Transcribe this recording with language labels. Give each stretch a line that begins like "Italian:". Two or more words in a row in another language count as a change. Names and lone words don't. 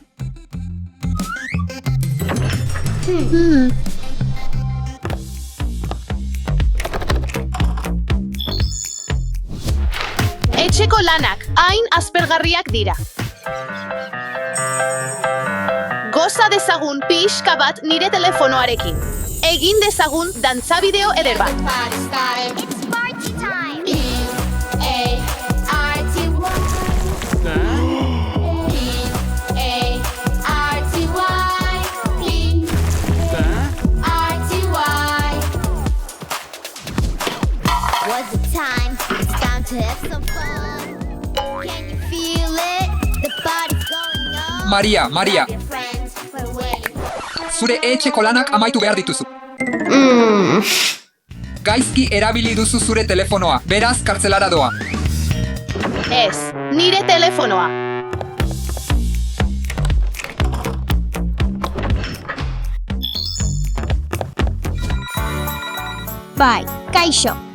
Basque: Etxeko lanak hain aspergarriak dira. Goza dezagun pixka bat nire telefonoarekin. Egin dezagun dantza bideo eder bat.
English: It's party time. Was the time? It's time to have some fun. Can you feel it? The party's going on. Maria, Your friends were waiting.
Basque: zure etxeko lanak amaitu behar dituzu. Gaizki erabili duzu zure telefonoa, beraz kartzelara doa. Ez, nire telefonoa. Bai, kaixo.